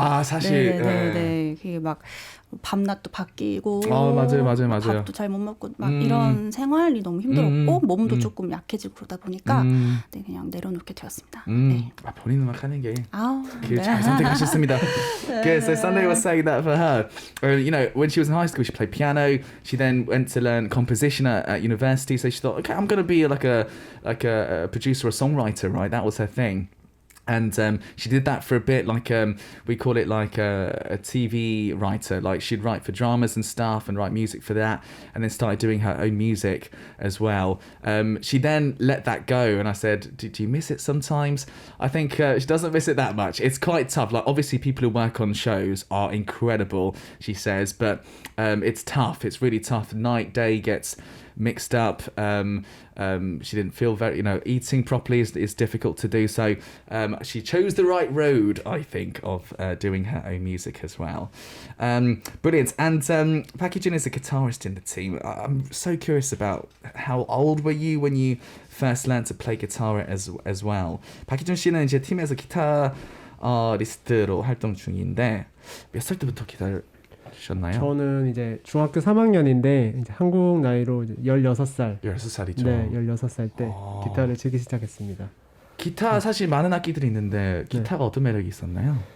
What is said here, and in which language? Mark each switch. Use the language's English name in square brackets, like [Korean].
[Korean] 사실. 네. 그게 막 밤낮도 바뀌고 맞아요. 밥도 잘 못 먹고 막 이런 생활이 너무 힘들었고 몸도 조금 약해지고 그러다 보니까 그냥 내려놓게 되었습니다. 네. 본인 음악 하는 게 잘 선택하셨습니다. [English] Okay, so Sunday was saying that for her. You know, when she was in high school, she played piano. She then went to learn composition at university. So she thought, okay, I'm going to be like a producer or songwriter, right? That was her thing. And she did that for a bit, like we call it like a TV writer. Like she'd write for dramas and stuff and write music for that, and then started doing her own music as well. She then let that go, and I said, do you miss it sometimes? I think she doesn't miss it that much. It's quite tough. Like obviously people who work on shows are incredible, she says, but it's tough. It's really tough. Night, day gets mixed up. She didn't feel very, eating properly is difficult to do. So she chose the right road, I think, of doing her own music as well. Brilliant. And Pakyejun is a guitarist in the team. I'm so curious about how old were you when you first learned to play guitar as well. [Korean] Pakyejun 씨는 이제 팀에서 기타리스트로 활동 중인데 몇 살 때부터 기타를 셨나요? 저는 이제 중학교 3학년인데 이제 한국 나이로 이제 16살. 16살이죠. 네, 16살 때 기타를 치기 시작했습니다. 기타 사실 많은 악기들이 있는데 기타가 어떤 매력이 있었나요?